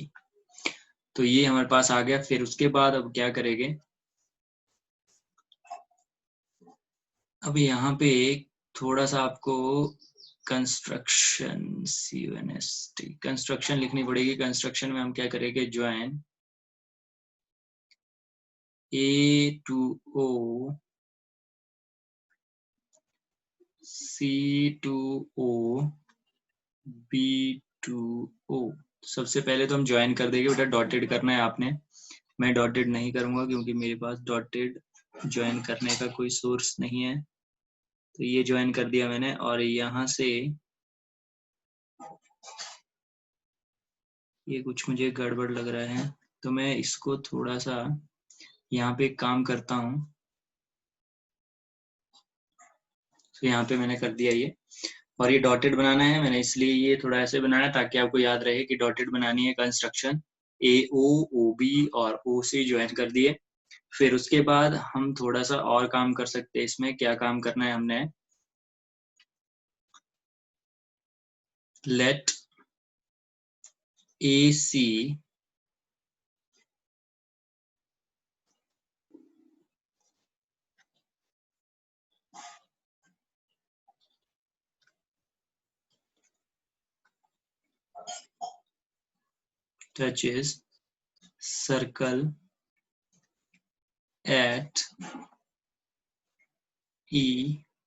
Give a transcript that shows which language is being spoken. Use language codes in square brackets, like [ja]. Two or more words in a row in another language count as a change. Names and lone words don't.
[hi] तो ये हमारे पास आ गया। फिर उसके बाद अब क्या करेंगे, अब यहाँ पे थोड़ा सा आपको कंस्ट्रक्शन CNST कंस्ट्रक्शन लिखनी पड़ेगी। कंस्ट्रक्शन में हम क्या करेंगे, ज्वाइन [en] A to O, C to O, B to O। [hi] सबसे पहले तो हम ज्वाइन कर देंगे, बेटा डॉटेड करना है आपने। मैं डॉटेड नहीं करूंगा क्योंकि मेरे पास डॉटेड ज्वाइन करने का कोई सोर्स नहीं है। तो ये ज्वाइन कर दिया मैंने, और यहाँ से ये कुछ मुझे गड़बड़ लग रहा है, तो मैं इसको थोड़ा सा यहाँ पे एक काम करता हूँ। तो यहाँ पे मैंने कर दिया ये, और ये डॉटेड बनाना है मैंने, इसलिए ये थोड़ा ऐसे बनाया ताकि आपको याद रहे कि डॉटेड बनानी है। कंस्ट्रक्शन AO OB और OC ज्वाइन कर दिए। फिर उसके बाद हम थोड़ा सा और काम कर सकते हैं। इसमें क्या काम करना है, हमने [en] लेट AC touches circle at E